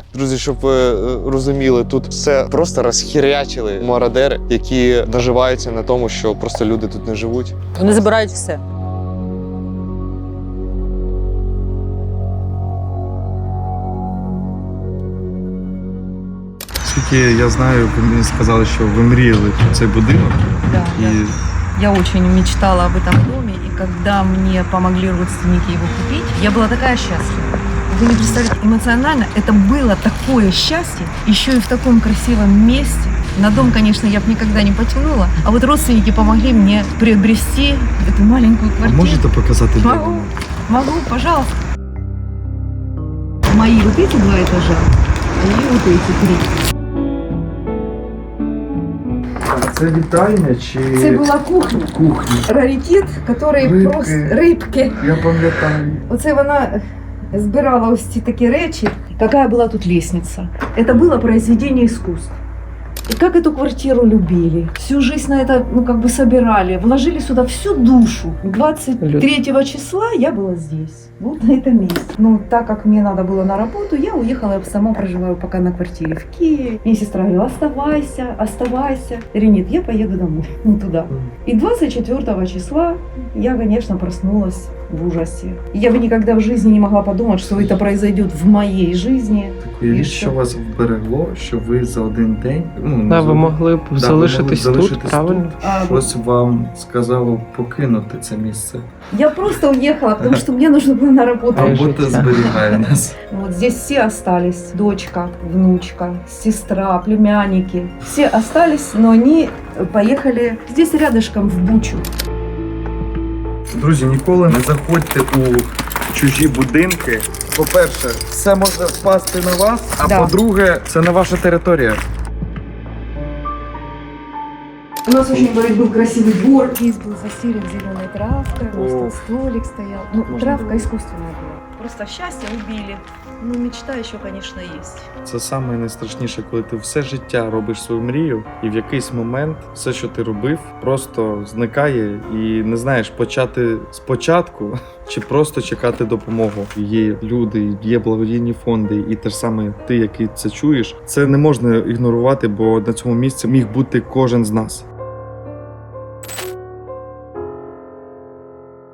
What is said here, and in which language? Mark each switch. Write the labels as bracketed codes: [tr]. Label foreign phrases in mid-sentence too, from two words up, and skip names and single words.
[uk] Друзі, щоб ви розуміли, тут все просто розхірячили мародери, які наживаються на тому, що просто люди тут не живуть. Вони забирають все. Скільки я знаю, ви мені сказали, що ви мріяли про цей будинок. [ru] Да, [uk] І [ru] да. Я очень мечтала об этом доме, и когда мне помогли родственники его купить, я была такая счастлива. Вы не представляете, эмоционально это было такое счастье, еще и в таком красивом месте. На дом, конечно, я бы никогда не потянула, а вот родственники помогли мне приобрести эту маленькую а квартиру. [uk] можете показати де [ru] Могу, [uk] воно? [ru] могу, пожалуйста. Мои вот эти 2 этажа, и вот эти 3. [uk] Це вітальня чи Це була кухня. кухня? Раритет, який Рибки. просто рибки. Я пам'ятаю. Оце вона збирала ось ці такі речі. [ru] Какая была тут лестница? Это было произведение искусства. И как эту квартиру любили. Всю жизнь на это, собирали. Вложили сюда всю душу. 23 числа я была здесь. Вот на этом месте. Так как мне надо было на работу, я уехала, я сама проживаю пока на квартире в Киеве. Мне сестра говорила, оставайся, оставайся. Я говорю, нет, я поеду домой, туда. И 24 числа я, конечно, проснулась в ужасе. Я бы никогда в жизни не могла подумать, что это произойдет в моей жизни. [uk] Уявіть, що вас вберегло, що ви за один день... Ви могли б залишитись тут, правильно? Щось вам сказало покинути це місце. [ru] Я просто уехала, потому что мне нужно было на работу. [uk] Робота зберігає нас. [ru] Вот здесь все остались. Дочка, внучка, сестра, племянники. Все остались, но они поехали здесь рядышком в Бучу. [uk] Друзі, ніколи не заходьте у чужі будинки. По-перше, все може впасти на вас, а [ru] Да. [uk] по-друге, це не ваша територія. [ru] У нас очень, говорит, был красивый двор. Здесь был застелен зеленой травкой, просто столик стоял. Травка искусственная была. Просто счастье убили. Мечта еще, конечно, есть. [uk] Це саме найстрашніше, коли ти все життя робиш свою мрію, і в якийсь момент все, що ти робив, просто зникає, і не знаєш, почати спочатку чи просто чекати допомогу. Є люди, є благодійні фонди, і те ж саме ти, який це чуєш, це не можна ігнорувати, бо на цьому місці міг бути кожен з нас.